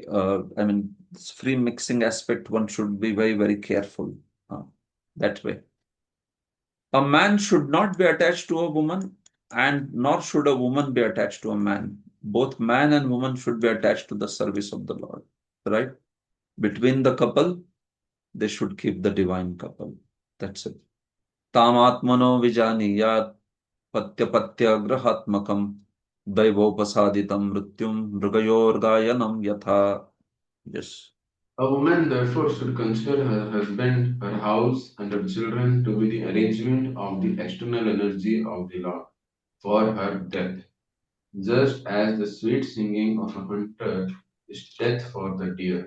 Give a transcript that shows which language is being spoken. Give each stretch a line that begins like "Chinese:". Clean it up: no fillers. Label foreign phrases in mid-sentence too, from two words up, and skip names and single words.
English: I mean, this free mixing aspect, one should be very, very careful that way. A man should not be attached to a woman, and nor should a woman be attached to a man. Both man and woman should be attached to the service of the Lord, right? Between the couple, they should keep the divine couple. That's it.
Sanskrit: Tamatmano vijaniyat patyapatya grahatmakam daivopasaditam mrityum mrigayorgayanam yatha.
English: Yes. A woman therefore should consider her husband, her house, and her children to be the arrangement of the external energy of the Lord for her death, just as the sweet singing of a hunter is death for the deer.